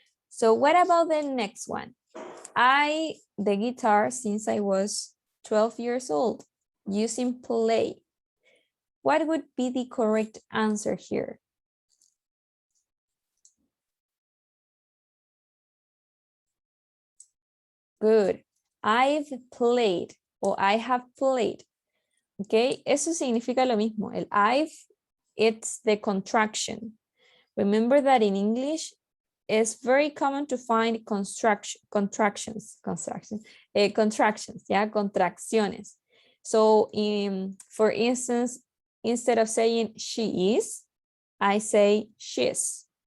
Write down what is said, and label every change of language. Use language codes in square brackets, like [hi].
[en] So what about the next one? The guitar since I was 12 years old, using play. What would be the correct answer here? Good. I've played o I have played. [es] Okay, eso significa lo mismo. [en] El I've, it's the contraction. Remember that in English, it's very common to find contractions, yeah, contracciones. So for instance, instead of saying she is, I say she's.